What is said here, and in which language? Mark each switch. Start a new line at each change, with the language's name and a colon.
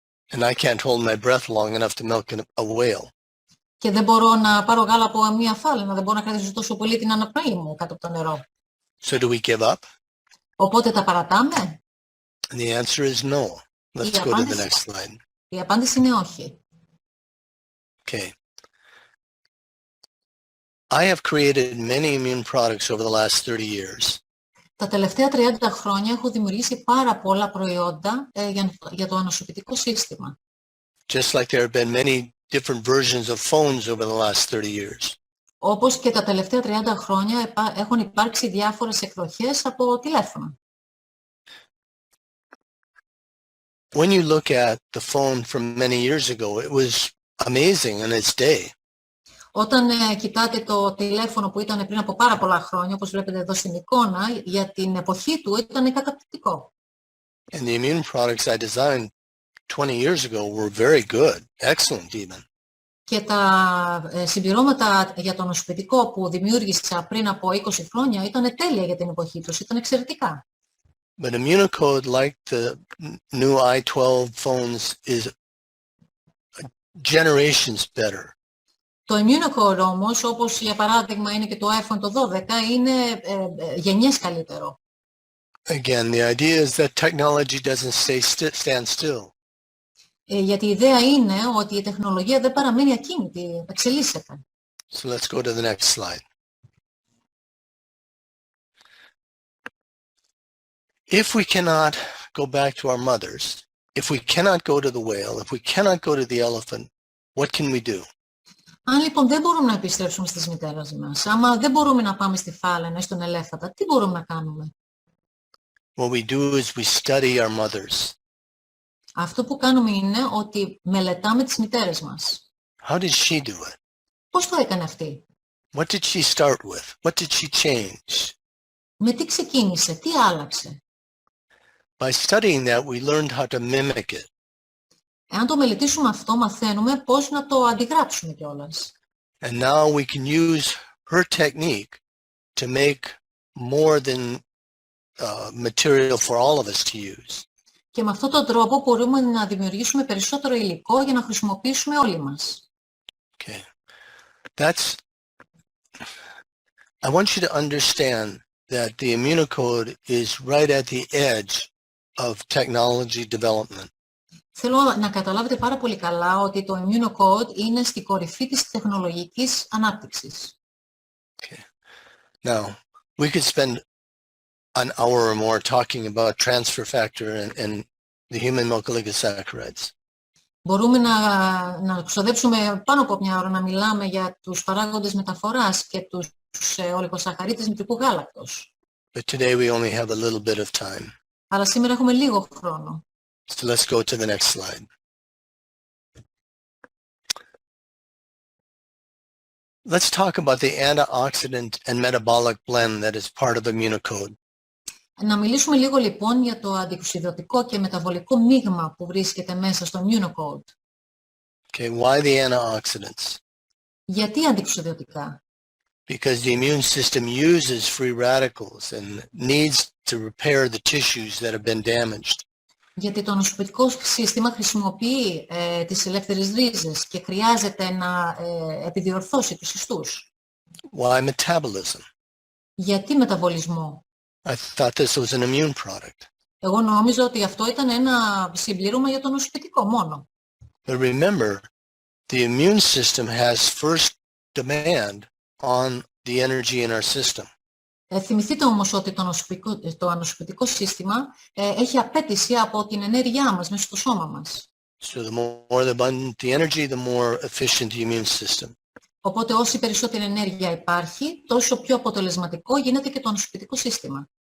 English: And I can't hold my breath long enough to milk a whale.
Greek: Και δεν μπορώ να πάρω γάλα από μια φάλαινα, δεν μπορώ να κρατήσω τόσο πολύ την αναπνοή μου κάτω από το νερό.
English: So do we give up?
Greek: Οπότε τα παρατάμε?
English: And the answer is no. Let's go to the next slide.
Greek: Η απάντηση είναι όχι.
English: Okay. I have created many immune products over the last 30 years.
Greek: Τα τελευταία 30 χρόνια έχω δημιουργήσει πάρα πολλά προϊόντα για το ανοσοποιητικό σύστημα.
English: Just like there have been many different versions of phones over the last 30 years.
Greek: Όπως και τα τελευταία 30 χρόνια έχουν υπάρξει διάφορες εκδοχές από τηλέφωνα.
English: When you look at the phone from many years ago, it was amazing in its day.
Greek: Όταν κοιτάτε το τηλέφωνο που ήταν πριν από πάρα πολλά χρόνια, όπως βλέπετε εδώ στην εικόνα, για την εποχή του ήταν καταπληκτικό.
English: And the immune products I designed 20 years ago were very good, excellent even.
Greek: Και τα συμπληρώματα για το ανοσοποιητικό που δημιούργησα πριν από 20 χρόνια ήταν τέλεια για την εποχή τους, ήταν εξαιρετικά.
English: But Immunocode, like the new i12 phones, is generations better.
Greek: Το Immunocode όμως, όπως για παράδειγμα είναι και το iPhone το 12, είναι γενιές καλύτερο.
English: Again, the idea is that technology doesn't stand still.
Greek: Γιατί η ιδέα είναι ότι η τεχνολογία δεν παραμένει ακίνητη, εξελίσσεται.
English: So let's go to the next slide. If we cannot go back to our mothers, if we cannot go to the whale, if we cannot go to the elephant, what can we do?
Greek: Αν λοιπόν δεν μπορούμε να επιστρέψουμε στις μητέρες μας, άμα δεν μπορούμε να πάμε στη φάλαινα ή στον ελέφαντα, τι μπορούμε να κάνουμε?
English: What we do is we study our mothers.
Greek: Αυτό που κάνουμε είναι ότι μελετάμε τις μητέρες μας.
English: How did she do it?
Greek: Πώς το έκανε αυτή?
English: What did she start with? What did she change?
Greek: Με τι ξεκίνησε, τι άλλαξε?
English: By studying that, we learned how to mimic it.
Greek: Εάν το μελετήσουμε αυτό, μαθαίνουμε πώς να το αντιγράψουμε κιόλας.
English: And now we can use her technique to make more than material for all of us to use.
Greek: Και με αυτόν τον τρόπο μπορούμε να δημιουργήσουμε περισσότερο υλικό για να χρησιμοποιήσουμε όλοι μας.
English: Okay. I want you to understand that the Immunocode is right at the edge of technology development.
Greek: Θέλω να καταλάβετε πάρα πολύ καλά ότι το Immunocode είναι στην κορυφή της τεχνολογικής ανάπτυξης.
English: Okay. Now, we could spend an hour or more talking about transfer factor and the human mucoligosaccharides.
Greek: Μπορούμε να ξοδέψουμε πάνω από μια ώρα να μιλάμε για τους παράγοντες μεταφοράς και τους ολιγοσαχαρίδες μητρικού γάλακτος.
English: But today we only have a little bit of time.
Greek: Αλλά σήμερα έχουμε λίγο χρόνο.
English: So let's go to the next slide. Let's talk about the antioxidant and metabolic blend that is part of Immunocode.
Greek: Να μιλήσουμε λίγο λοιπόν για το αντιοξυδωτικό και μεταβολικό μείγμα που βρίσκεται μέσα στο Immunocode.
English: Okay, why the antioxidants?
Greek: Γιατί αντιοξυδωτικά?
English: Because the immune system uses free radicals and needs to repair the tissues that have been damaged.
Greek: Γιατί το ανοσοποιητικό σύστημα χρησιμοποιεί τις ελεύθερες ρίζες και χρειάζεται να επιδιορθώσει τους ιστούς.
English: Why metabolism?
Greek: Γιατί μεταβολισμό?
English: I thought this was an immune product.
Greek: Εγώ νόμιζα ότι αυτό ήταν ένα συμπλήρωμα για το ανοσοποιητικό μόνο.
English: But remember, the immune system has first demand on the energy in our system.
Greek: Θυμηθείτε όμως ότι το ανοσοποιητικό σύστημα έχει απέτηση από την ενέργειά μας μέσα στο σώμα μας.
English: So the more abundant the energy, the more efficient the immune system.
Greek: Οπότε όση περισσότερη ενέργεια υπάρχει, τόσο πιο αποτελεσματικό γίνεται και το ανοσοποιητικό σύστημα.